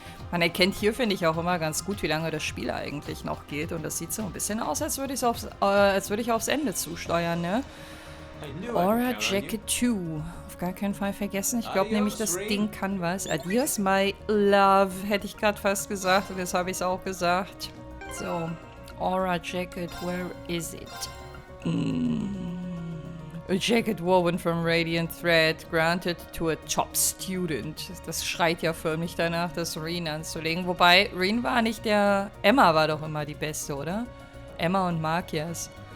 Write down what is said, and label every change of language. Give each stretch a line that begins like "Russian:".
German: Man erkennt hier, finde ich, auch immer ganz gut, wie lange das Spiel eigentlich noch geht. Und das sieht so ein bisschen aus, als würde ich aufs Ende zusteuern, ne?
English: I knew I'd Aura count on you. Jacket 2.
German: Auf gar keinen Fall vergessen. Ich glaube nämlich, das Ding kann was.
English: Adios, my love,
German: hätte ich gerade fast gesagt. Und jetzt habe ich es auch gesagt.
English: So, Aura Jacket, where is it? A jacket woven from radiant thread, granted to a top student.
German: Das schreit ja förmlich danach, das Reen anzulegen. Wobei, Reen war nicht der... Emma war doch immer die Beste, oder? Emma und Markias.